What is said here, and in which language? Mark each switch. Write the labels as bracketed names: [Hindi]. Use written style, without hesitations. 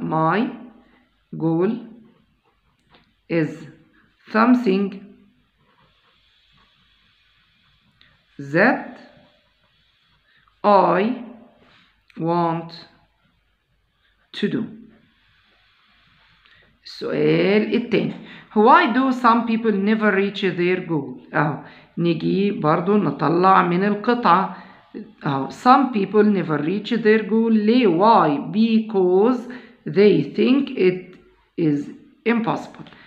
[English] my goal is something that I want to do. [Arabic] السؤال التاني [English] why do some people never reach their goal. [Arabic] اهو نيجي برضو نطلع من القطعة اهو [English] some people never reach their goal. [Arabic] ليه؟ [English] why because they think it is impossible.